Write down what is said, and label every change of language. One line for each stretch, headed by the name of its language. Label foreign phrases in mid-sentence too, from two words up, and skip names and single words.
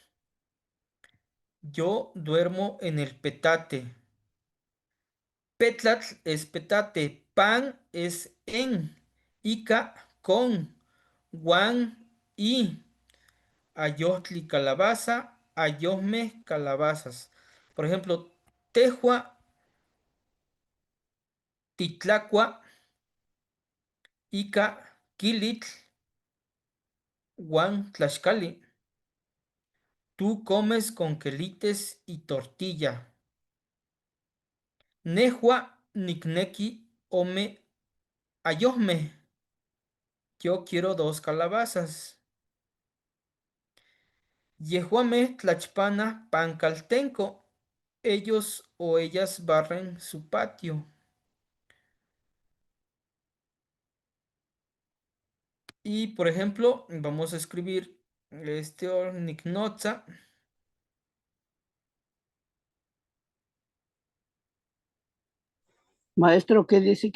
Spanish: Yo duermo en el petate. Petlatl es petate, pan es en, ica con, guan y, ayotli calabaza, ayosme calabazas. Por ejemplo,
Nahuatl languages: tejua, titlacua, ica, quilitl, Juan Tlaxcali.
Spanish: Tú comes con quelites y tortilla.
Nahuatl languages: Nejua nicnequi ome ayome.
Spanish: Yo quiero 2 calabazas.
Nahuatl languages: Yehuame tlachpana pancaltenco.
Spanish: Ellos o ellas barren su patio. Y por ejemplo, vamos a escribir este Nicnotza Maestro, ¿qué dice?